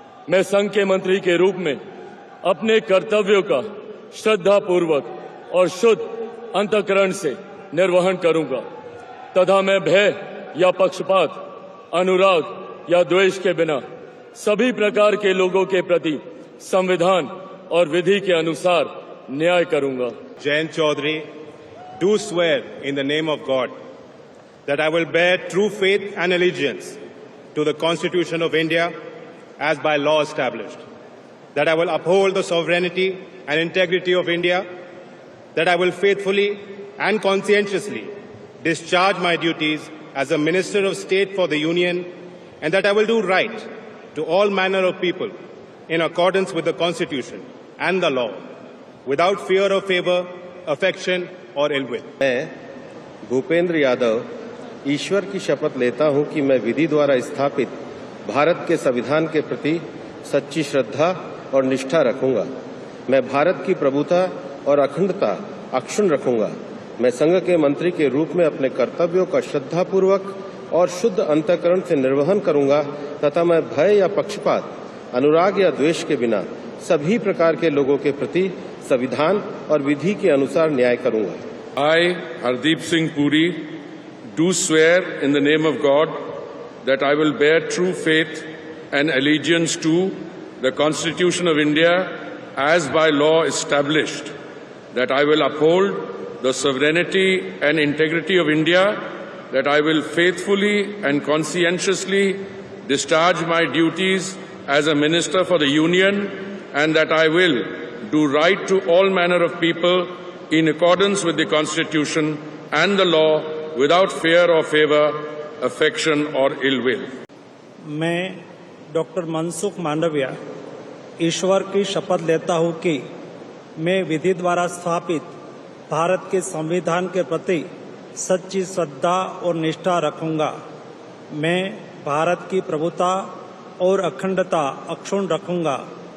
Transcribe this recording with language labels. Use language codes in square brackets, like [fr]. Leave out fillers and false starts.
[hi] मैं संघ के मंत्री के रूप में अपने कर्तव्यों का श्रद्धापूर्वक और शुद्ध अंतःकरण से निर्वहन करूंगा तथा मैं भय या पक्षपात, अनुराग या द्वेष के बिना सभी प्रकार के लोगों के प्रति संविधान और विधि के अनुसार न्याय करूंगा। [en] Jayant Chaudhary, do swear in the name of God that I will bear true faith and allegiance to the Constitution of India as by law established, that I will uphold the sovereignty and integrity of India, that I will faithfully and conscientiously discharge my duties as a Minister of State for the Union, and that I will do right to all manner of people in accordance with the Constitution and the law, without fear or favor, affection or ill will. [hi] मैं भूपेंद्र यादव ईश्वर की शपथ लेता हूं कि मैं विधि द्वारा स्थापित भारत के संविधान के प्रति सच्ची श्रद्धा और निष्ठा रखूंगा। मैं भारत की प्रभुता और अखंडता अक्षुण्ण रखूंगा। मैं संघ के मंत्री के रूप में अपने कर्तव्यों का श्रद्धापूर्वक और शुद्ध अंतःकरण से निर्वहन करूंगा तथा मैं भय या पक्षपात, अनुराग या द्वेष के बिना सभी प्रकार के लोगों के प्रति संविधान और विधि के अनुसार न्याय करूंगा। [en] I, Hardeep Singh Puri, do swear in the name of God that I will bear true faith and allegiance to the Constitution of India as by law established, that I will uphold the sovereignty and integrity of India, that I will faithfully and conscientiously discharge my duties as a Minister for the Union, and that I will do right to all manner of people in accordance with the Constitution and the law without fear or favor, affection or ill will. [hi] मैं doctor Mansukh Mandaviya ईश्वर की शपथ लेता हूं कि मैं विधि द्वारा स्थापित भारत के संविधान के प्रति सच्ची श्रद्धा और निष्ठा रखूंगा। मैं भारत की प्रभुता और अखंडता अक्षुण्ण रखूंगा।